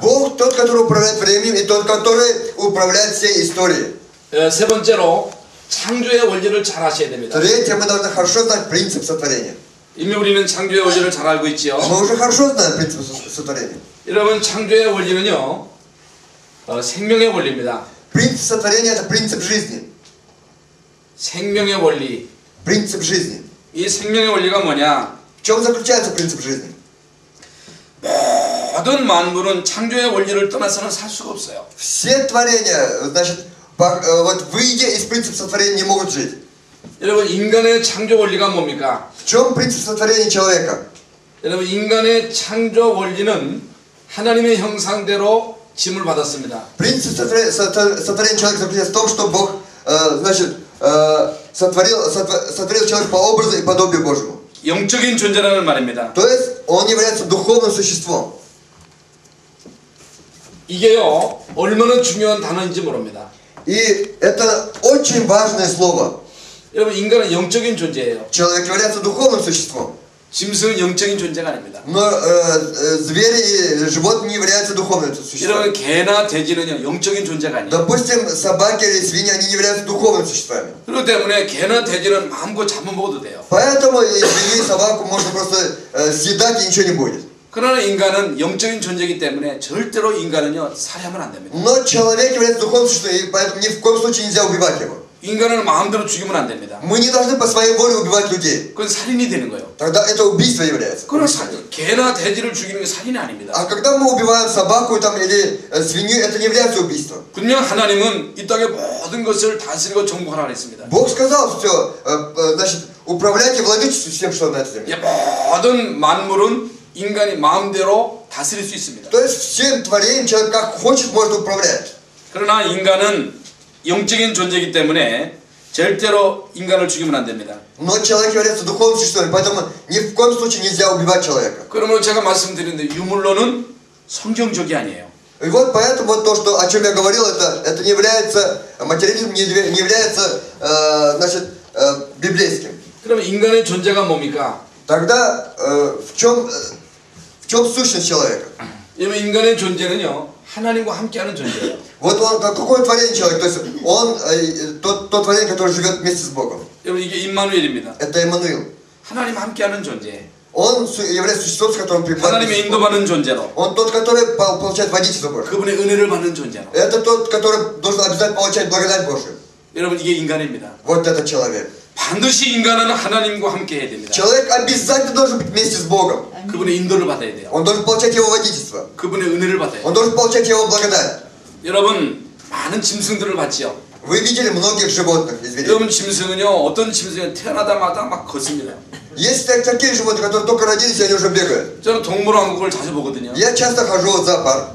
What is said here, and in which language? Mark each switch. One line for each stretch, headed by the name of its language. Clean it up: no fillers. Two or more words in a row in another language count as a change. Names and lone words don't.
Russian: Бог тот, который управляет временем, и тот, который управляет всей историей.
Korean: 세 번째로 창조의 원리를 잘 아셔야 됩니다.
Russian: Третье, мы должны хорошо знать принцип сотворения.
Korean: 이미 우리는 창조의 원리를 잘 알고 있지요.
Russian: Мы уже хорошо знаем принцип сотворения.
Korean: 여러분 창조의 원리는요 생명의 원리입니다.
Russian: Принцип сотворения это принцип жизни.
Korean: 생명의 원리.
Russian: Принцип жизни.
Korean: 이 생명의 원리가 뭐냐?
Russian: В чем заключается принцип жизни?
Korean: 모든 만물은 창조의 원리를 떠나서는 살 수가 없어요.
Russian: Все творения, значит, вот выйдя из принципа сотворения, не могут жить.
Korean: 여러분 인간의 창조 원리가 뭡니까?
Russian: В чем принцип сотворения человека?
Korean: 여러분 인간의 창조 원리는 하나님의 형상대로 짐을 받았습니다.
Russian: Принцип сотворения человека заключается в том, что Бог, значит, сотворил человека по образу и подобию Божьему.
Korean: 영적인 존재라는 말입니다.
Russian: То есть он является духовным существом.
Korean: 이게요 얼마나 중요한 단어인지 모릅니다.
Russian: И это очень важное слово.
Korean: 여러분 인간은 영적인 존재예요.
Russian: Человек является духовным существом.
Korean: 짐승은 영적인 존재가 아닙니다.
Russian: Но звери и животные не являются духовным существом.
Korean: 여러분 개나 돼지는요 영적인 존재가 아니에요.
Russian: Допустим, собаки или свиньи, они не являются духовными существами.
Korean: 그렇기 때문에 개나 돼지는 마음껏 잡아먹어도 돼요.
Russian: Поэтому и свинью, и собаку можно просто съедать, и ничего не будет.
Korean: 그러나 인간은 영적인 존재이기 때문에 절대로 인간은요 살해하면 안 됩니다.
Russian: Но человек является духовным существом, и поэтому ни в коем случае нельзя убивать его.
Korean: 인간을 마음대로 죽이면 안 됩니다.
Russian: Мы не должны по своей воле убивать людей.
Korean: 그건 살인이 되는 거예요.
Russian: Тогда это убийство является.
Korean: 그러나 개나 돼지를 죽이는 게 살인이 아닙니다.
Russian: А когда мы убиваем собаку там, или свинью, это не является убийством.
Korean: 분명 하나님은 이 땅의 모든 것을 다스리고 정복하라 그랬습니다.
Russian: Бог сказал, все, значит, управляйте, владычествуйте всем, что на этой земле.
Korean: 모든 만물은 인간이 마음대로 다스릴 수 있습니다.
Russian: То есть всем творением человек как хочет может управлять.
Korean: 그러나 인간은 영적인 존재이기 때문에 절대로 인간을 죽이면 안 됩니다.
Russian: Но человек является духовным существом, поэтому ни в коем случае нельзя убивать человека.
Korean: 그러므로 제가 말씀드렸는데 유물론은 성경적이 아니에요.
Russian: И вот поэтому вот то, что, о чем я говорил, это не является, материализм не является, значит, библейским.
Korean: 그러면 인간의 존재가 뭡니까?
Russian: Тогда в чем сущность человека?
Korean: 여러분 인간의 존재는요 하나님과 함께하는 존재예요.
Russian: Вот он, какое творение человек? То есть он, то творение, которое живет вместе с Богом.
Korean: 여러분 이게 임마누엘입니다.
Russian: Это Иммануил.
Korean: 하나님 함께하는 존재.
Russian: Он является существом, с которым
Korean: 하나님의 인도받는 존재로.
Russian: Он тот, который получает водительство Божие.
Korean: 그분의 은혜를 받는 존재로.
Russian: Это тот, который должен обязательно получать благодать Божию.
Korean: 여러분 이게 인간입니다.
Russian: Вот этот человек.
Korean: 반드시 인간은 하나님과 함께 해야 됩니다.
Russian: Человек обязательно должен быть вместе с Богом.
Korean: 그분의 인도를 받아야 돼요.
Russian: Он должен получать его водительство.
Korean: 그분의 은혜를 받아야 돼요.
Russian: Он должен получать его благодать.
Korean: 여러분 많은 짐승들을 봤지요.
Russian: Вы видели многих животных и зверей.
Korean: 여러분 짐승은요 어떤 짐승은 태어나자마자 막 걷습니다.
Russian: Есть такие животные, которые только родились, и они уже бегают.
Korean: 저는 동물왕국을 자주 보거든요.
Russian: Я часто хожу в зоопарк.